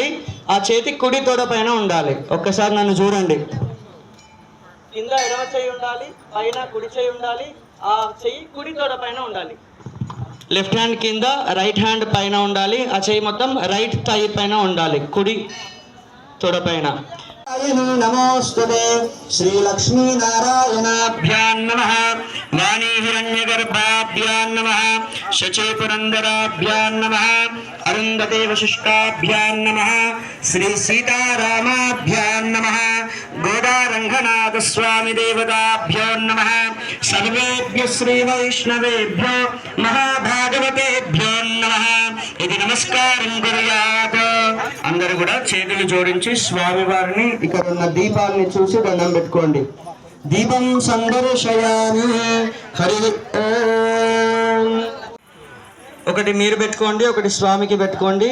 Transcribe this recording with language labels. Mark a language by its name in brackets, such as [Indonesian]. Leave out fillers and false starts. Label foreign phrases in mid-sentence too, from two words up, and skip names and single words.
[Telugu] ఆ చేతి కుడి తొడ పైన ఉండాలి. ఒక్కసారి నన్ను చూడండి. కింద ఎడమ చేయి ఉండాలి, పైన కుడి చేయి ఉండాలి. ఆ చెయ్యి కుడి తొడ పైన ఉండాలి. [English] left hand [Telugu] కింద, [English] right hand [Telugu] పైన ఉండాలి. ఆ చెయ్యి మొత్తం [English] right thigh [Telugu] పైన ఉండాలి, కుడి తొడ పైన. [Sanskrit] नमोस्तुते श्रीलक्ष्मीनारायणाभ्यां नमः वाणी हिरण्यगर्भाभ्यां नमः शचीपुरन्दराभ्यां नमः अरुन्धते वशिष्ठाभ्यां नमः श्री सीतारामाभ्यां नमः गोदारङ्गनाथस्वामी देवताभ्यो नमः सर्वेभ्यो श्रीवैष्णवेभ्यो महाभागवतेभ्यो नमः [Telugu] ఇది నమస్కారం [Sanskrit] కుర్యాత్. [Telugu] అందరూ కూడా చేతులు జోడించి స్వామివారిని ఇక్కడ ఉన్న దీపాన్ని చూసి దండం పెట్టుకోండి. [Sanskrit] దీపం సందర్శయామి. హరి ఓం. [Telugu] ఒకటి మీరు పెట్టుకోండి, ఒకటి స్వామికి పెట్టుకోండి.